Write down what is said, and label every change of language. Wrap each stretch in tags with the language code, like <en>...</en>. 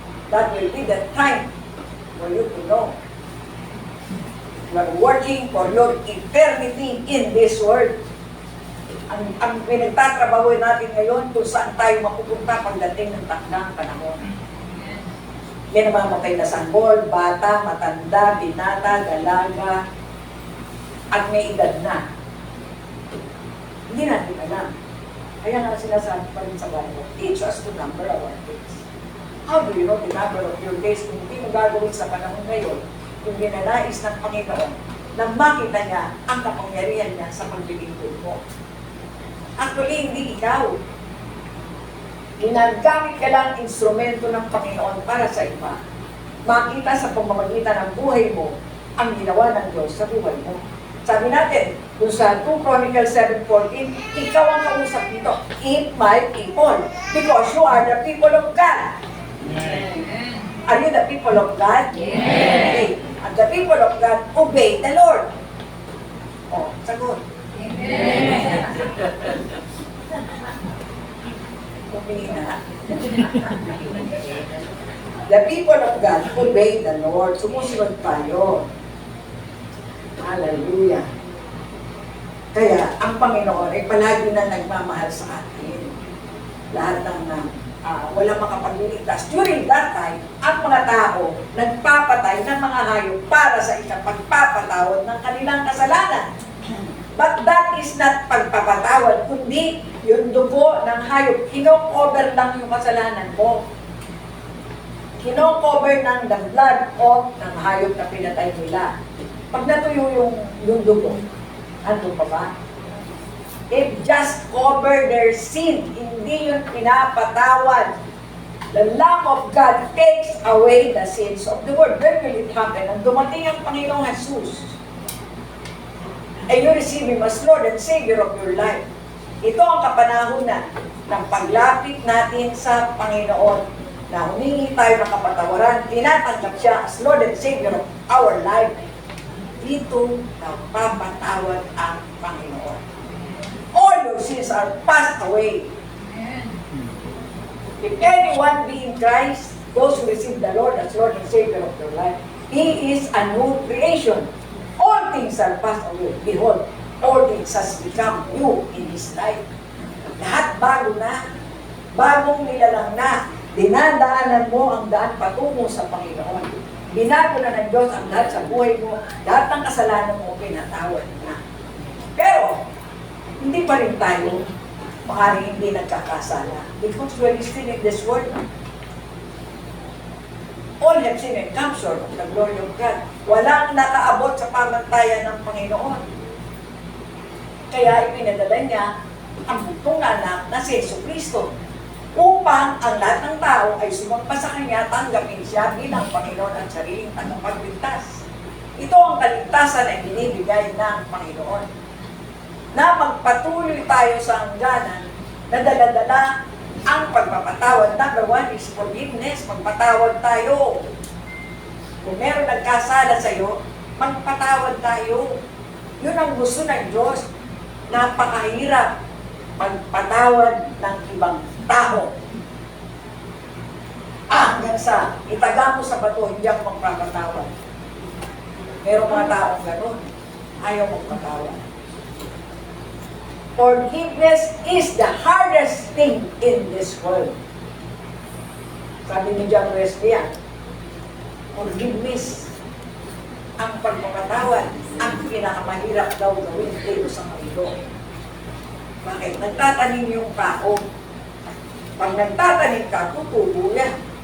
<en>That will be the time for you to know. You are working for your eternity in this world.</en> <tl>Ang pinagtatrabaho natin ngayon kung saan tayo mapupunta pagdating ng takdang panahon. May namamatay na sanggol, bata, matanda, binata, dalaga, at may edad na. Hindi natin alam. Kaya nga sinasabi pa rin sa Bible,</tl> <en>teach us to number our days. How do you know the number of your days</en> <tl>kung hindi mo gagawin sa panahon ngayon, yung ginanais ng Panginoon, na makita niya ang kapangyarihan niya sa paglilingkod mo? Actually, hindi ikaw. Ginagamit ka lang instrumento ng Panginoon para sa iba. Makita sa pamamagitan ng buhay mo ang ginawa ng Diyos sa buhay mo. Sabi natin, dun sa 2 Chronicles 7:14, ikaw ang kausap dito.</tl> <en>Eat my people, because you are the people of God. Are you the people of God? Yes. Okay. And the people of God obey the Lord.</en> <tl>Oh, sagot.</tl> <en>Amen. The people of God obey the Lord.</en> <tl>Sumusunod tayo. Hallelujah. Kaya, ang Panginoon ay palagi na nagmamahal sa atin. Lahat ng walang makapagliligtas. During that time, ang mga tao nagpapatay ng mga hayop para sa ikapagpapatawad ng kanilang kasalanan.</tl> <en>But that is not</en> <tl>pagpapatawad, kundi yung dugo ng hayop. Kino-cover lang yung kasalanan mo. Kino-cover ng</tl> <en>the blood of</en> <tl>ng hayop na pinatay nila. Pag natuyo yung dugo, ano pa ba?</tl> <en>They've just covered their sin.</en> <tl>Hindi yun pinapatawad.</tl> <en>The Lamb of God takes away the sins of the world. When will it happen?</en> <tl>Nang dumating ang Panginoong Jesus,</tl> <en>and you receive Him as Lord and Savior of your life.</en> <tl>Ito ang kapanahunan ng paglapit natin sa Panginoon na humingi tayo ng kapatawaran, tinatanggap siya</tl> <en>as Lord and Savior of our life.</en> <tl>Dito nagpapatawad ang Panginoon.</tl> <en>All your sins are passed away. If anyone be in Christ, those who receive the Lord as Lord and Savior of their life, he is a new creation. All things are passed away. Behold, all things has become new in His life.</en> <tl>Lahat bago na, bagong nilalang na, dinadaanan mo ang daan patungo sa Panginoon. Binago na ng Diyos ang lahat sa buhay mo, lahat ng kasalanan mo, pinatawad na. Pero, hindi pa rin tayo maaaring hindi nagkakasala.</tl> <en>Because we're still in this world. All have sinned and come short of the glory of God.</en> <tl>Walang nakaabot sa pamantayan ng Panginoon. Kaya ipinadala niya ang buntong anak na si Jesucristo upang ang lahat ng tao ay sumampa sa Kanya, tanggapin siya bilang Panginoon at sariling tagapagligtas. Ito ang kaligtasan ay binibigay ng Panginoon. Na magpatuloy tayo sa hangganan na dala-dala ang pagpapatawad.</tl> <en>Number one is forgiveness.</en> <tl>Magpatawad tayo. Kung meron nagkasala sa iyo, magpatawad tayo. Yun ang gusto ng Diyos. Napakahirap magpatawad ng ibang tao. Hanggang sa itaga mo sa bato, hindi ako magpapatawad. Merong mga taong gano'n, ayaw magpatawad.</tl> <en>Forgiveness is the hardest thing in this world.</en> <tl>Sabi ni John Wesley, forgiveness, ang pagpapatawad, ang pinakamahirap daw gawin dito sa Panginoon. Bakit? Nagtatanim yung tao. Pag nagtatanim ka, tutubo yan.</tl>